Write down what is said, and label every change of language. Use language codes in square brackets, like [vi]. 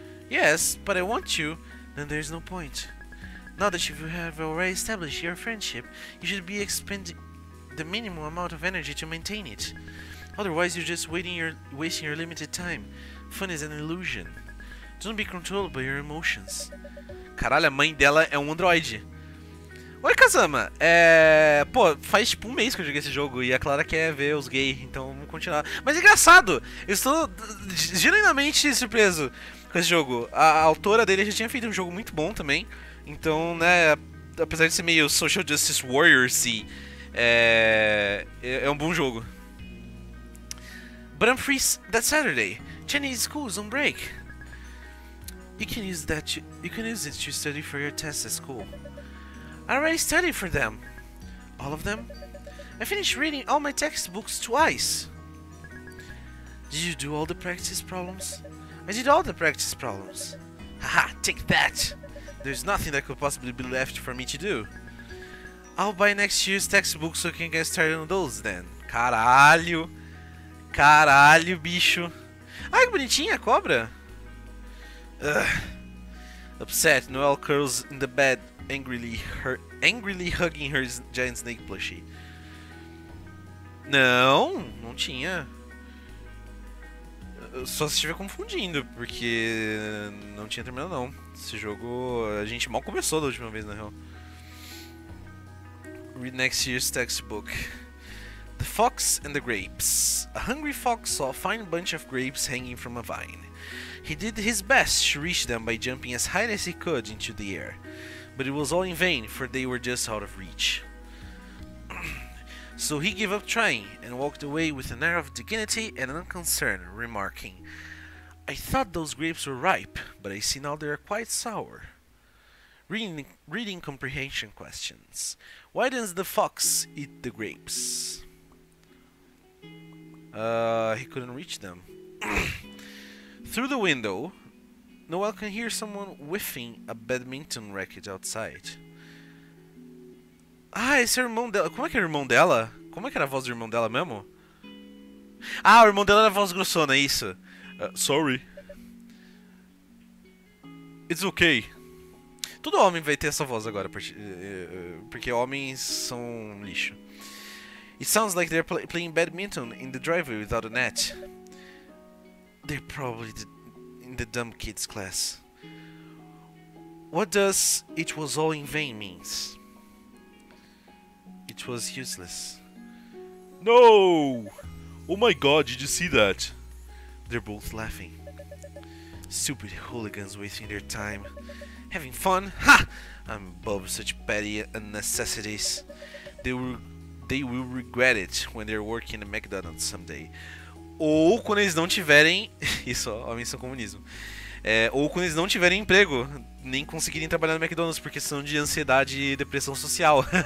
[en] Yes, but I want you. Then there's no point. Now that you have already established your friendship, you should be expending the minimum amount of energy to maintain it. Otherwise, you're just wasting your limited time. Fun is an illusion. Don't be controlled by your emotions. [pt] Caralho, a mãe dela é um androide. Oi, Kazama. Pô, faz tipo um mês que eu joguei esse jogo e a Clara quer ver os gays, então vamos continuar. Mas é engraçado, eu estou genuinamente surpreso com esse jogo. A autora dele já tinha feito um jogo muito bom também, então, né, apesar de ser meio Social Justice Warriors-y, é um bom jogo. [en] But I'm free that Saturday. Chinese school is on break. You can use it to study for your tests at school. I already studied for them. All of them? I finished reading all my textbooks twice. Did you do all the practice problems? I did all the practice problems. Haha, take that! There's nothing that could possibly be left for me to do. I'll buy next year's textbooks so you can get started on those then. [pt] Caralho! Caralho, bicho! Ai, que bonitinha a cobra! Ugh. [en] Upset, Noelle curls in the bed, angrily hugging her giant snake plushie. [pt] Não tinha. Só se estiver confundindo, porque não tinha terminado não. Esse jogo a gente mal começou da última vez, na real. [en] Read next year's textbook. The Fox and the Grapes. A hungry fox saw a fine bunch of grapes hanging from a vine. He did his best to reach them by jumping as high as he could into the air, but it was all in vain, for they were just out of reach. So he gave up trying, and walked away with an air of dignity and unconcern, remarking, I thought those grapes were ripe, but I see now they are quite sour. Reading comprehension questions. Why does the fox eat the grapes? He couldn't reach them. Through the window, Noelle can hear someone whiffing a badminton racket outside. [pt] Ah, esse é o irmão dela. Como é que é o irmão dela? Como é que era a voz do irmão dela mesmo? Ah, o irmão dela era a voz grossona, isso. [en] Sorry. It's okay. [pt] Todo homem vai ter essa voz agora, porque homens são lixo. [en] It sounds like they're playing badminton in the driveway without a net. They're probably in the dumb kids class. What does "it was all in vain" means? It was useless. No! Oh my god, did you see that? They're both laughing. Stupid hooligans wasting their time. Having fun? Ha! I'm above such petty unnecessities. They will regret it when they're working at McDonald's someday. [pt] Ou quando eles não tiverem... Isso, ó, homens são comunismo. Ou quando eles não tiverem emprego, nem conseguirem trabalhar no McDonald's por questão de ansiedade e depressão social.